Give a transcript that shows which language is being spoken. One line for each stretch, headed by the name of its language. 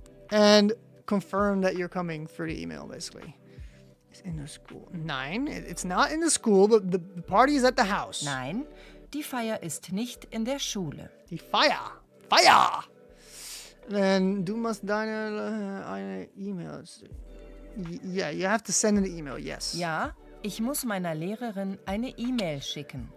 English: And confirm that you're coming through the email, basically. It's in the school. 9. It's not in the school, but the party is at the house.
German: Nein, die Feier ist nicht in der Schule. Die Feier. Feier! Then du musst eine E-Mail.
English: Yeah, you have to send an email, yes.
German: Ja, ich muss meiner Lehrerin eine E-Mail schicken.